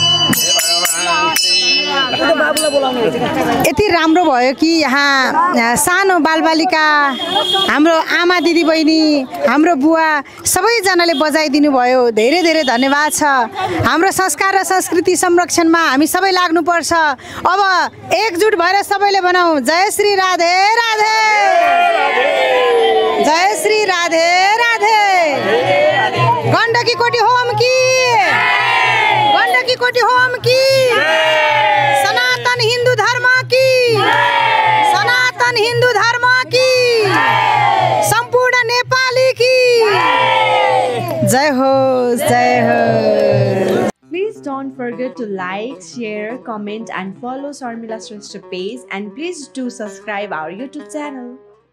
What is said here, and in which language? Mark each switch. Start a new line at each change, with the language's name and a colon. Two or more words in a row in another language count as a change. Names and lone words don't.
Nepali: यति राम्रो भयो कि यहाँ सानो बालबालिका हाम्रो आमा दिदी बहिनी हाम्रो बुवा सबैजनाले बजाइदिनु भयो धेरै धेरै धन्यवाद छ हाम्रो संस्कार र संस्कृति संरक्षणमा हामी सबै लाग्नुपर्छ अब एकजुट भएर सबैले बनाऊ जय श्री राधे राधे जय श्री राधे राधे गण्डकी कोटी होम की गण्डकी कोटी होम की सनातन हिंदू धर्म की सनातन हिंदू धर्म की संपूर्ण नेपाली की जय हो जय हो।
English: Please don't forget to like, share, comment and follow Sharmila Shrestha page, and please do subscribe our YouTube channel.